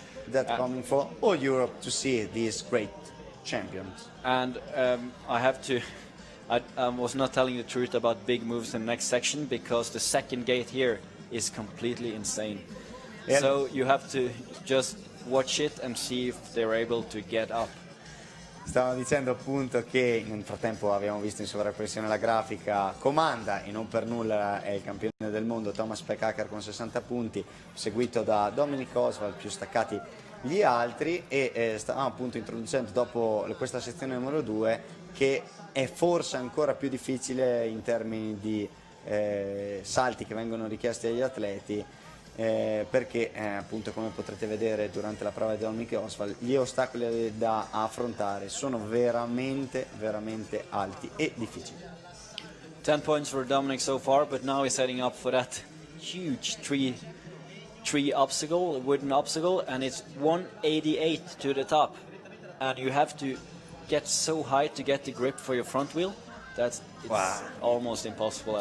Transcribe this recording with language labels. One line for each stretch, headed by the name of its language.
English: That coming from all Europe to see these great champions. And I was not telling the truth about big moves in the next section, because the second gate here is completely insane. Yeah. So you have to just watch it and see if they're able to get up.
Italian: Stavano dicendo appunto che nel frattempo abbiamo visto in sovrappressione la grafica, comanda e non per nulla è il campione del mondo Thomas Pekkaker con 60 punti, seguito da Dominic Oswald, più staccati gli altri, e stavamo appunto introducendo dopo questa sezione numero 2 che è forse ancora più difficile in termini di salti che vengono richiesti agli atleti, perché appunto, come potrete vedere durante la prova di Dominic Oswald, gli ostacoli da affrontare sono veramente alti e difficili.
English: 10 points for Dominic so far, but now he's setting up for that huge tree obstacle, wooden obstacle, and it's 188 to the top, and you have to get so high to get the grip for your front wheel. It's almost impossible.